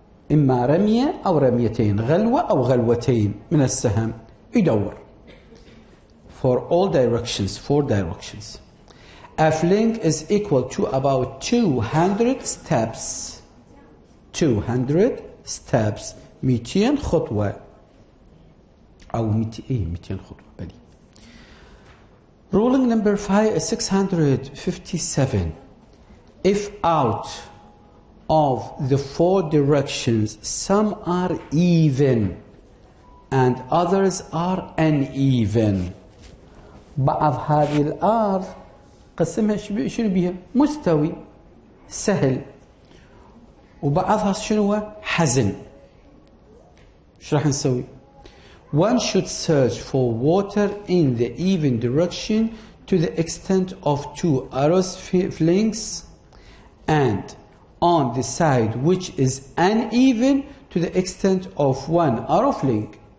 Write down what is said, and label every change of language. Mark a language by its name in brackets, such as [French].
[Arabic] إما رمية أو رميتين، غلوة أو غلوتين من السهم. يدور. [English] For all directions, 4 directions. A fling is equal to about 200 steps. 200 steps. [Arabic] 200 خطوة. أو 200 خطوة. بلي. [English] Ruling number 657. If out of the 4 directions, some are even and others are uneven. [Arabic] بعض هذه الأرض قسمها شنو بيها؟ مستوي سهل، وبعضها شنو؟ حزن. شو راح نسوي؟ [English] One should search for water in the even direction to the extent of 2 arrows flings and on the side which is uneven to the extent of 1 arrow length.